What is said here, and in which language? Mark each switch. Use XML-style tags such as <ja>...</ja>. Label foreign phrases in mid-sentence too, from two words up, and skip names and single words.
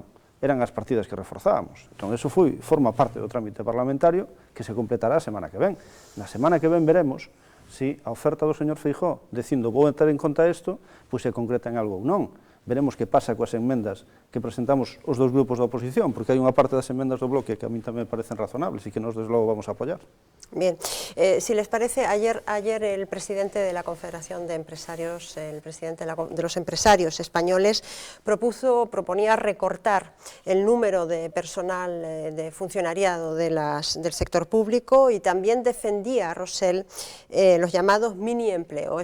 <gl>Eran as partidas que reforzábamos. Entón, eso forma parte do trámite parlamentario que se completará a semana que ven. Na semana que ven veremos se a oferta do señor Feijóo, dicindo vou ter en conta isto, pois se concreta en algo ou non. Veremos que pasa coas enmendas que presentamos os dous grupos da oposición, porque hai unha parte das enmendas do bloque que a mí tamén me parecen razonables e que nós, desde logo, vamos a apoiar.</gl> <es>Bien, si les parece, ayer el presidente de la Confederación de Empresarios, el presidente de los empresarios españoles, proponía recortar el número de personal de funcionariado del sector público y también defendía a Rosell los llamados mini empleo.</es>